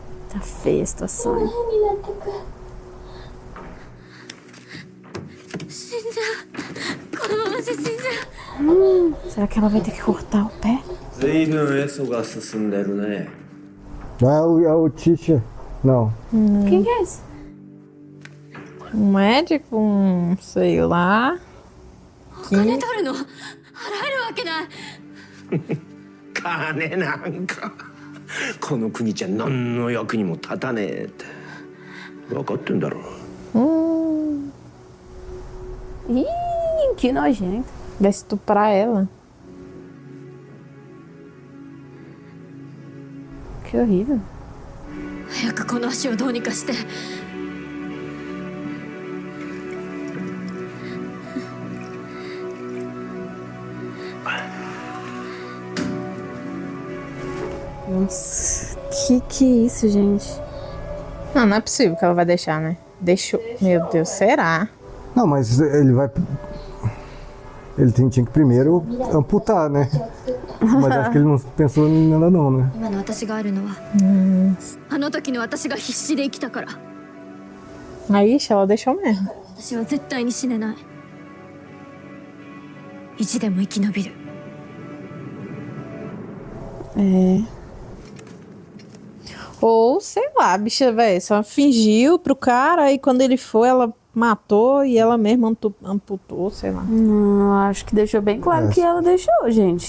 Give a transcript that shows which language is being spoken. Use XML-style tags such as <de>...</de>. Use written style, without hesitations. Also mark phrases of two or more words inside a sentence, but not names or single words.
<pt>Tá feia a situação. Hein? Será que ela vai ter que cortar o pé?</pt> <ja>随分エソが進んでるね。</ja> <pt>É o teacher. Não. Quem que é esse? Um médico, sei lá.</pt> <ja>金取るの払えるわけない。金なんかこの国じゃ何の役にも立たねえって分かってんだろ。</ja> <pt>Ih, que nojento. Vai estuprar ela. Que horrível.</pt> <ja>早くこの足をどうにかして。</ja> <pt>Nossa, que é isso, gente? Não é possível que ela vai deixar, né? Deixou. Meu Deus, será? Não, mas ele vai. Ele tinha que primeiro amputar, né? Mas acho que ele não pensou em nada, não, né?</pt> <ja>今の私があるのは、あの時の私が必死で生きたから。</ja> <pt>Aí, ela deixou mesmo.</pt> <ja>私は絶対に死ねない。意地でも生き延びる。</ja> <pt>É. Ou, sei lá, a bicha, velho, só fingiu pro cara e quando ele foi, ela matou e ela mesma amputou, sei lá. Não, acho que deixou bem claro que ela deixou, gente.</pt>